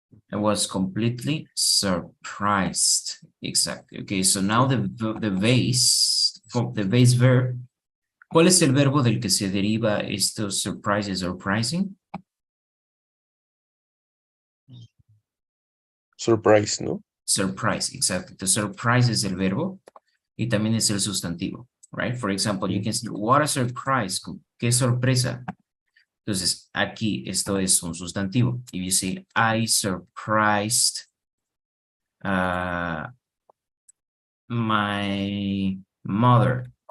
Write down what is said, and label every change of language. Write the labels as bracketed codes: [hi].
[en] I was completely surprised. Exactly. Okay, so now the base verb. [es] ¿Cuál es el verbo del que se deriva esto [en] surprises or surprising? Surprise, ¿no? Surprise, exactly. [es] The surprise es el verbo y también es el sustantivo, right? [en] For example, you can say, what a surprise. [es] Qué sorpresa. Entonces, aquí esto es un sustantivo. [en] If you say, I surprised my mother.